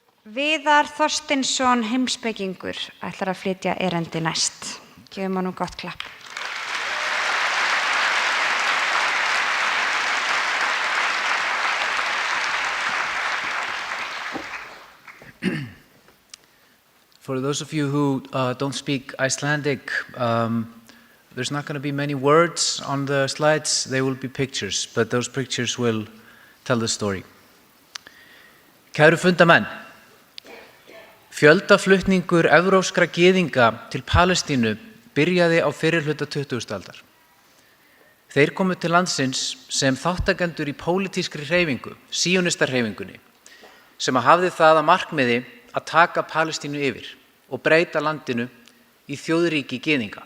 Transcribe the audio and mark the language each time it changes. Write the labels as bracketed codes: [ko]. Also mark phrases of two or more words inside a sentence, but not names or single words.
[is] Viðar Þorsteinsson heimspekingur ætlar að flytja erindi næst. Gefum honum gott klapp. [en] For those of you who don't speak Icelandic, there's not going to be many words on the slides. They will be pictures, but those pictures will tell the story. [is] Kæru fundamenn, fjöldaflutningur evrópskra gyðinga til Palestínu byrjaði á fyrri hluta 20. aldar. Þeir komu til landsins sem þáttakendur í pólitískri hreyfingu, síonistarhreyfingunni, sem hafði það að markmiði að taka Palestínu yfir og breyta landinu í þjóðríki gyðinga.